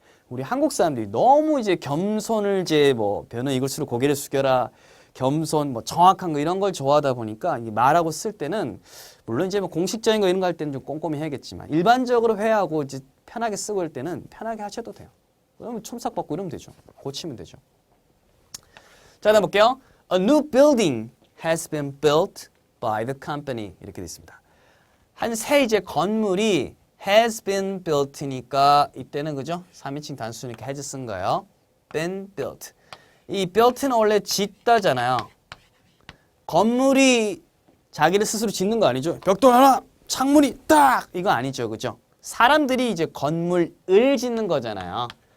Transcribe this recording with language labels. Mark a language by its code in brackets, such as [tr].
[ko] 우리 한국 사람들이 너무 이제 겸손을 이제 뭐 변은 이글스로 고개를 숙여라 겸손 뭐 정확한 거 이런 걸 좋아하다 보니까 이 말하고 쓸 때는 물론 이제 뭐 공식적인 거 이런 거 할 때는 좀 꼼꼼히 해야겠지만 일반적으로 회화하고 이제 편하게 쓰고 할 때는 편하게 하셔도 돼요. 그러면 첨삭 받고 이러면 되죠. 고치면 되죠. 자, 다음 볼게요. [en] A new building has been built by the company [ko] 이렇게 돼 있습니다. 한 새 이제 건물이 has been built니까 이때는 그죠? 3인칭 단수니까 has 쓴 거예요. [en] been built. [ko] 이 built는 원래 짓다잖아요. 건물이 자기를 스스로 짓는 거 아니죠? 벽돌 하나, 창문이 딱 이거 아니죠, 그죠? 사람들이 이제 건물을 짓는 거잖아요.